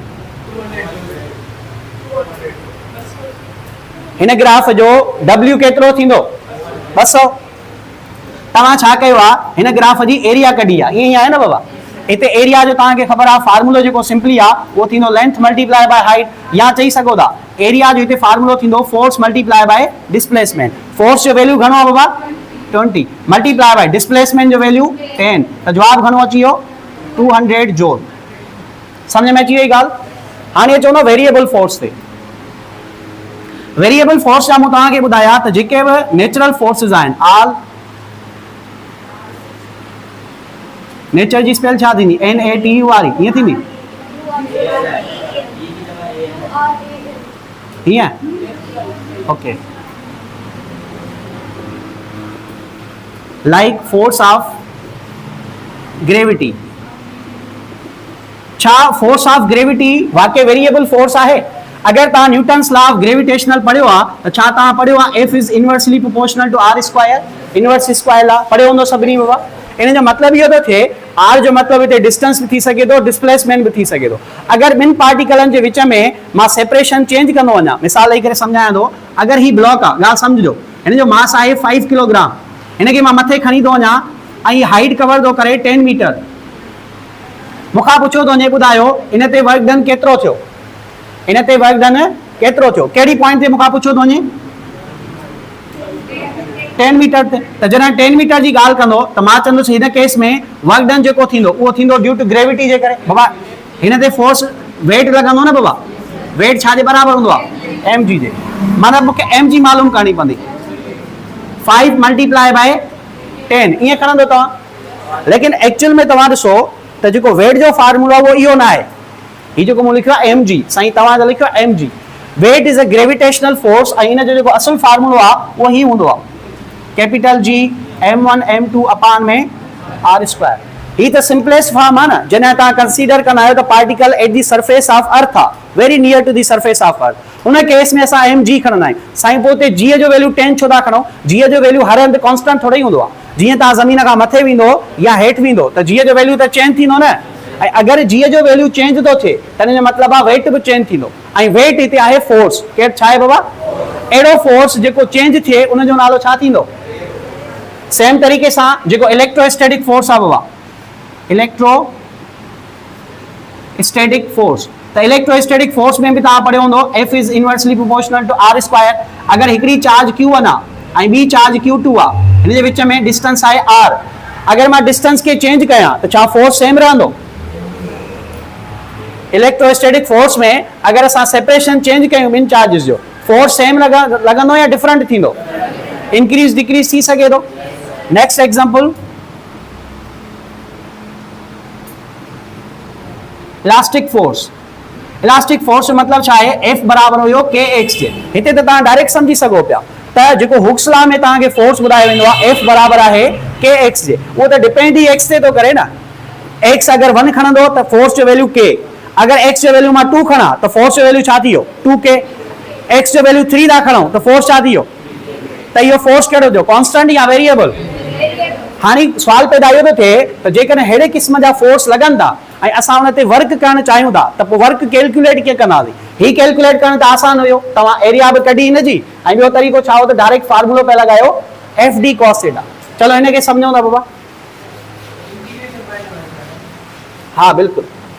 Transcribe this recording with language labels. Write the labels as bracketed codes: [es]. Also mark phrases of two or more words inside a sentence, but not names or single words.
[sd] हिन ग्राफ जो डब्ल्यू केतिरो थींदो 200। तव्हां छा कयो आहे, हिन ग्राफ जी एरिया कढी आहे, ईअं ई आहे न बाबा। हिते एरिया जो तव्हांखे ख़बर आहे फार्मूलो जेको सिंपली आहे उहो थींदो [en] length multiply by height, [sd] या चई सघो था एरिया जो हिते फार्मूलो थींदो [en] force multiply by displacement. [sd] फोर्स जो वैल्यू घणो आहे बाबा 20 [en] multiply by displacement [sd] जो वैल्यू 10, त जवाब घणो अची वियो 200 जूल। समझ में अची वई ॻाल्हि। हाणे अचो न [en] variable force [sd] ते। [en] variable force [sd] जा मूं तव्हांखे ॿुधाया त जेके बि [en] natural forces [sd] आहिनि, [en] all nature [sd] जी स्पेल छा थींदी, NATU वारी, ईअं थींदी हीअं, ओके। [en] like force of gravity. [sd] छा [en] force of gravity [sd] वाकई [en] variable force [sd] आहे? अगर तव्हां [en] Newton's law of gravitational [sd] पढ़ियो आहे त छा तव्हां पढ़ियो आहे [en] F is inversely proportional to R square, inverse square law [sd] पढ़ियो हूंदो सभिनी बाबा। इन जो मतिलबु इहो थो थिए R जो मतिलबु हिते डिस्टेंस बि थी सघे थो, डिस्प्लेसमेंट बि थी सघे थो। अगर ॿिनि पार्टिकलनि जे विच में मां [en] separation change [sd] कंदो वञा, मिसाल ॾेई करे सम्झायां थो, अगर ही ब्लॉक आहे, ॻाल्हि सम्झो, हिन जो मास आहे 5 किलोग्राम, हिन खे मां मथे खणी थो वञा ऐं [en] height cover [sd] थो करे 10 मीटर। मूंखां पुछियो थो वञे ॿुधायो इन ते [en] work done [sd] केतिरो थियो, इन ते [en] work done [sd] केतिरो थियो, कहिड़ी पॉइंट ते मूंखां पुछियो थो वञे 10 मीटर ते। त जॾहिं 10 मीटर जी ॻाल्हि कंदो त मां चवंदुसि हिन केस में [en] work done [sd] जेको थींदो उहो थींदो [en] due to gravity [sd] जे करे। बाबा हिन ते [en] force weight [sd] लॻंदो न बाबा, वेट छा जे बराबरि हूंदो आहे mg जे, मतिलबु मूंखे mg मालूम करणी पवंदी, 5 [en] multiply by [sd] 10 ईअं खणंदो तव्हां। लेकिन एक्चुअल में तव्हां ॾिसो त जेको वेट जो फार्मूला उहो इहो न आहे, हीउ जेको मूं लिखियो आहे mg, साईं तव्हां जो लिखियो आहे mg। [en] weight is a gravitational force [sd] ऐं इन जो जेको असुल फार्मूलो आहे उहो ही हूंदो आहे [en] capital G [sd] m1 m2 अपान में [en] R square. [sd] ही त [en] simplest form [sd] आहे न। जॾहिं तव्हां कंसीडर कंदा आहियो त [en] particle at the surface of earth [sd] आहे, [en] very near to the surface of earth, [sd] हुन केस में असां mg खणंदा आहियूं। साईं पोइ हुते g जो वैल्यू 10 छो था खणो, g जो वैल्यू हर हंधि कॉन्स्टेंट थोड़ी हूंदो आहे। जीअं तव्हां ज़मीन खां मथे वेंदो या हेठि वेंदो त g जो वैल्यू त चेंज थींदो न। ऐं अगरि g जो वैल्यू चेंज थो थिए त इन जो मतिलबु आहे वेट बि चेंज थींदो। ऐं वेट हिते आहे फोर्स, केरु छा आहे बाबा, अहिड़ो फोर्स जेको चेंज थिए उन जो नालो छा थींदो। सेम तरीक़े सां जेको [en] electrostatic force [sd] आहे बाबा, [en] electrostatic force, [sd] त [en] electrostatic force [sd] में बि तव्हां पढ़ियो हूंदो [en] F is inversely proportional to R square. [sd] अगर हिकिड़ी चार्ज Q1 आहे ऐं ॿी चार्ज Q2 आहे, हिन जे विच में डिस्टेंस आहे R, अगर मां डिस्टेंस खे चेंज कयां त छा फोर्स सेम रहंदो। [en] electrostatic force [sd] में अगर असां सेपरेशन चेंज कयूं ॿिनि चार्जिस जो, [en] force same [sd] लॻंदो या डिफरेंट थींदो, [en] increase decrease [sd] थी सघे थो। [en] next example, elastic force. elastic force [sd] जो मतिलबु छा आहे, F बराबर हुयो kx जे। हिते त तव्हां डायरेक्ट सम्झी सघो पिया त जेको [en] Hooke's law [sd] में तव्हांखे फोर्स ॿुधायो वेंदो आहे F बराबर आहे kx जे, उहो त डिपेंड ई x ते थो करे न। x अगर 1 खणंदो त फोर्स जो वैल्यू k, अगर x जो वैल्यू मां 2 खणा त फोर्स जो वैल्यू छा थी वियो 2k, x जो वैल्यू 3 था खणो त फोर्स छा थी वियो, त इहो फोर्स कहिड़ो थियो, कांस्टेंट या वेरिएबल। हाणे सवाल पैदा इहो थो थिए त जेकॾहिं अहिड़े क़िस्म जा फोर्स लॻनि था ऐं असां हुन ते वर्क करणु चाहियूं था त पोइ वर्क कैलकुलेट कीअं कंदासीं। ही कैलकुलेट करणु त आसान हुयो, तव्हां एरिया बि कढी हिन जी, ऐं ॿियो तरीक़ो छा हो त डायरेक्ट फार्मूलो पिया लॻायो [en] FD cos theta. [sd] चलो हिन खे सम्झूं था बाबा। हाँ बिल्कुलु,